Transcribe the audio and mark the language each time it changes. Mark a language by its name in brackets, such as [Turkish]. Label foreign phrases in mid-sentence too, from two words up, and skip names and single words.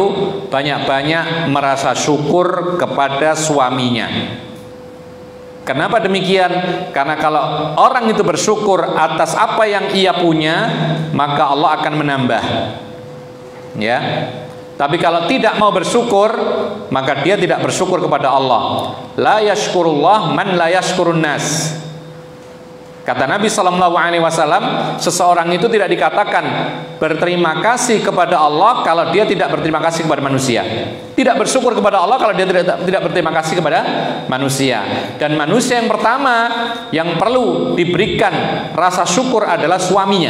[Indonesian] Banyak-banyak merasa syukur kepada suaminya. Kenapa demikian? Karena kalau orang itu bersyukur atas apa yang ia punya, maka Allah akan menambah. Ya. Tapi kalau tidak mau bersyukur, maka dia tidak bersyukur kepada Allah. [Arabic] لا يشكر الله من لا يشكر الناس. [Indonesian] Kata Nabi SAW, seseorang itu tidak dikatakan berterima kasih kepada Allah kalau dia tidak berterima kasih kepada manusia. Tidak bersyukur kepada Allah kalau dia tidak berterima kasih kepada manusia. Dan manusia yang pertama yang perlu diberikan rasa syukur adalah suaminya.